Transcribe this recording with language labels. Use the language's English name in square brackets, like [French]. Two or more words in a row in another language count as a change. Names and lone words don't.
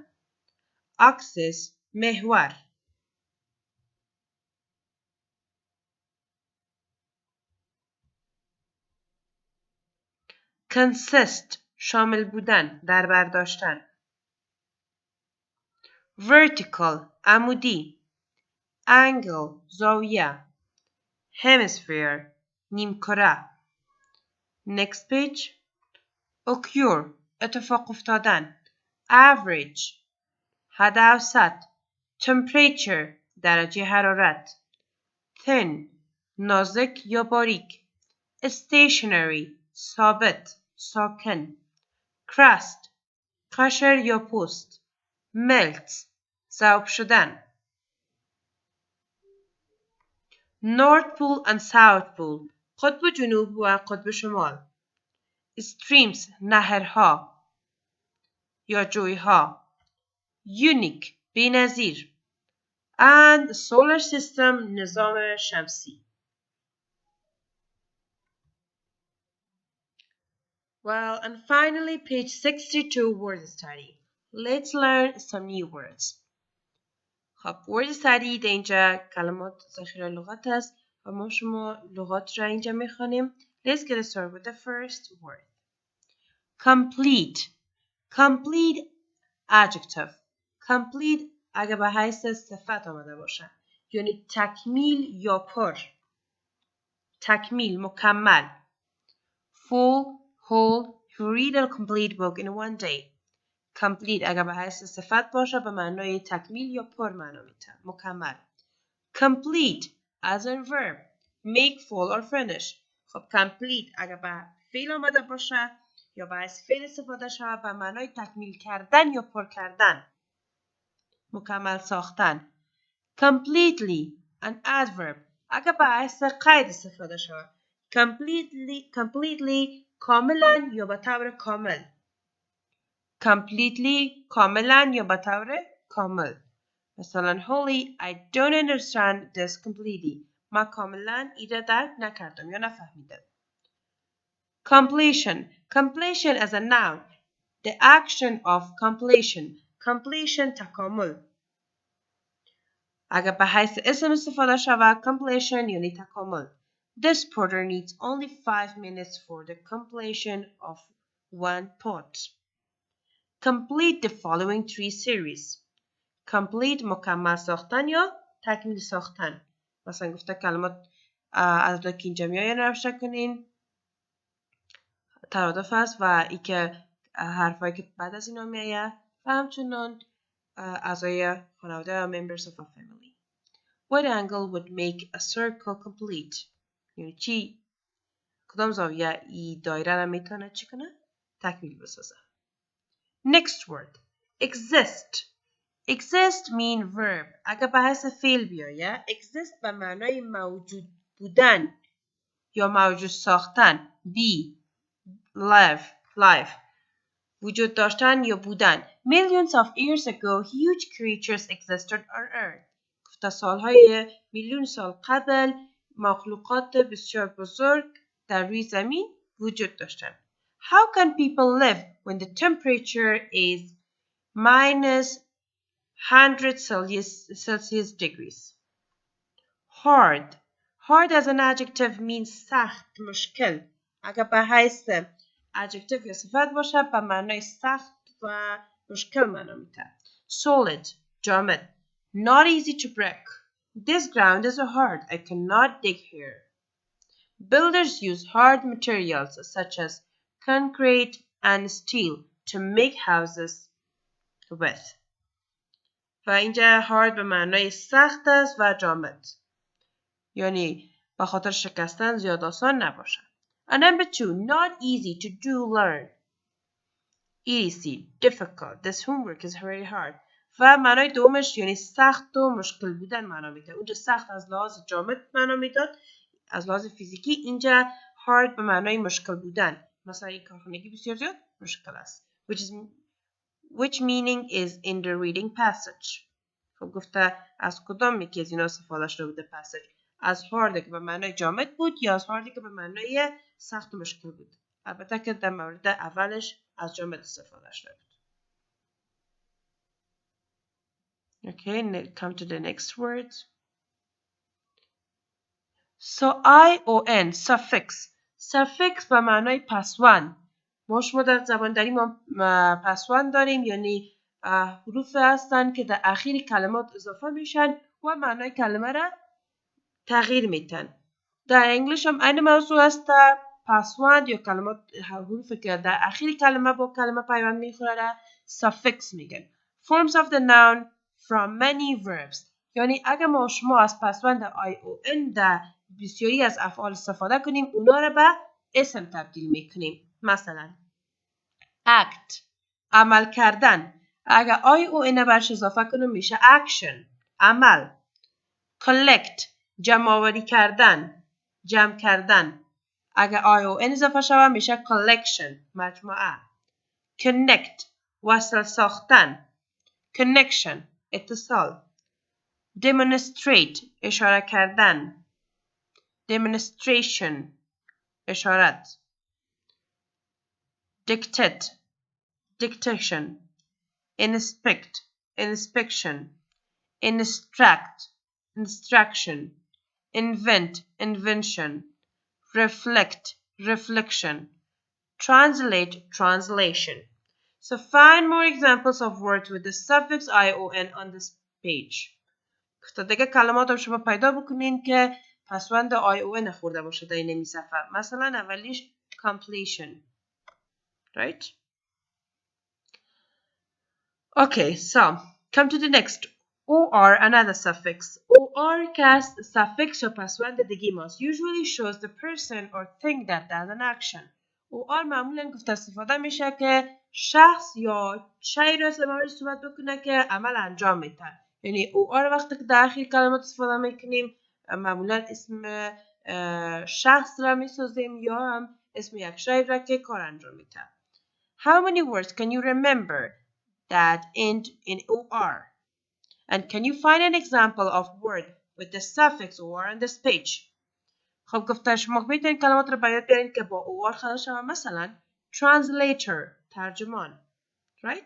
[Persian] axis محور. consist شامل بودن، در بر داشتن. vertical عمودی. angle زاویه. hemisphere نیمکره. [English] next page occur [Persian] اتفاق افتادن. average حد اوسط. temperature درجه حرارت. thin نازک یا باریک. stationary ثابت ساکن. crust قشر یا پوست. melt ذوب شدن. [English] North Pole and South Pole [Persian] قطب جنوب و قطب شمال. streams نهرها یا جویها. unique بی‌نظیر. [English] and solar system [Persian] نظام شمسی. [English] Well, and finally page 62 word study. Let's learn some new words. [Persian] خب [English] word study [Persian] در اینجا کلمات ذخیره لغات است و ما شما لغات را اینجا میخوانیم. [English] Let's get started with the first word. Complete. Complete adjective. [Persian] Complete اگه به حیث صفت آمده باشه یعنی تکمیل یا پر. تکمیل مکمل. [English] Full, whole, you read a complete book in one day. [Persian] complete اگر به حیث صفت باشه به معنای تکمیل یا پر معنا میده. مکمل. [English] complete as a verb make full or finish. [Persian] خب complete اگر به فعل آمده باشه یا به حیث فعل استفاده شود به معنای تکمیل کردن یا پر کردن. مکمل ساختن. [English] completely an adverb [Persian] اگر به حیث قید استفاده شود. completely کاملا یا به طور کامل. completely کاملا یا به طور کامل. [English] مثلا Holly I don't understand this completely. [Persian] من کاملا ایده درک نکردم یا نفهمیدم. [English] completion. completion as a noun. The action of completion. completion تکامل. اگر به حیث اسم استفاده شود completion یعنی تکامل. This porter needs only 5 minutes for the completion of one pot. Complete the following 3 series. [Persian] Complete مکمل ساختن یا تکمیل ساختن. مثلا گفته کلمات از که اینجا میاین روشن کنین. ترادف است و ای که حرفایی که بعد از اینا میایه و همچنان اعضای خانواده [English] members of a family. What angle would make a circle complete? [Persian] یعنی چی؟ کدام زاویه ای دایره را میتونه چی کنه؟ تکمیل بسازه. [English] Next word. Exist. Exist mean verb. [Persian] اگر به حیث فعل بیایه exist به معنای موجود بودن یا موجود ساختن. [English] Be. Life. [Persian] وجود داشتن یا بودن. [English] Millions of years ago huge creatures existed on earth. [Persian] گفته سالهای میلیون سال قبل مخلوقات بسیار بزرگ در روی زمین وجود داشتند. [English] How can people live when the temperature is minus 100 Celsius degrees? Hard. Hard as an adjective means [Persian] سخت مشکل. اگر به حیث adjective یا صفت باشه به معنای سخت و مشکل معنا میده. [English] Solid. جامد. Not easy to break. This ground is hard. I cannot dig here. Builders use hard materials such as concrete and steel to make houses with. [Persian] و اینجا hard به معنای سخت است و جامد. یعنی به خاطر شکستن زیاد آسان نباشه. [English] And number 2, not easy to do learn. Easy, difficult. This homework is very hard. [Persian] و معنای دومش یعنی سخت و مشکل بودن معنا میده. اونجا سخت از لحاظ جامد معنا میداد. از لحاظ فیزیکی اینجا hard به معنای مشکل بودن. مثلا این کارخانگی بسیار زیاد مشکل است. [English] Which meaning is in the reading passage. [Persian] خب گفته از کدام یکی از اینا استفاده شده بوده passage. از hard که به معنای جامد بود یا از hard که به معنای سخت و مشکل بود. البته که در مورد اولش از جامد استفاده شده بود. [English] Okay, come to the next word. So ION suffix. [Persian] suffix به معنای پسوند. ما شما در زبان داریم پسوند داریم، یعنی حروف هستند که در اخیر کلمات اضافه میشن و معنای کلمه را تغییر میتن. در انگلیش هم این موضوع است. پسوند یا کلمات حروفی که در اخیر کلمه با کلمه پیوند میخوره را suffix میگن. [English] Forms of the noun from many verbs. [Persian] یعنی اگر ما شما از پسوند ION در بسیاری از افعال استفاده کنیم، اونا را به اسم تبدیل میکنیم. مثلا act، عمل کردن. اگر ION برش اضافه کنیم میشه action، عمل. collect، جمع آوری کردن، جمع کردن. اگر ION اضافه شود میشه collection، مجموعه. connect، وصل ساختن. connection، اتصال. demonstrate، اشاره کردن. demonstration، اشارت. [English] dictate، dictation. inspect، inspection. instruct، instruction. invent، invention. reflect، reflection. translate، translation. So find more examples of words with the suffix ION on this page. [Persian] تا دیگه کلمات رو شما پیدا بکنین که پسوند ION خورده باشه در این صفحه. مثلا اولیش completion. Right? [English] Okay, so come to the next. OR, another suffix. [Persian] OR که suffix یا پسوند دیگه ماست. [English] Usually shows the person or thing that does an action. [Persian] OR معمولا گفته استفاده میشه که شخص یا شی را استعمال صحبت بکنه که عمل انجام میده. یعنی OR وقتی که در آخر کلمات استفاده میکنیم معمولا اسم شخص را میسازیم یا هم اسم یک شی را که کار انجام میده. [English] How many words can you remember that end in OR? And can you find an example of word with the suffix OR on this page? [Persian] خب گفته شما میتونید کلمات رو باید بیارین که با OR خلاص شود. مثلا translator، ترجمان. Right?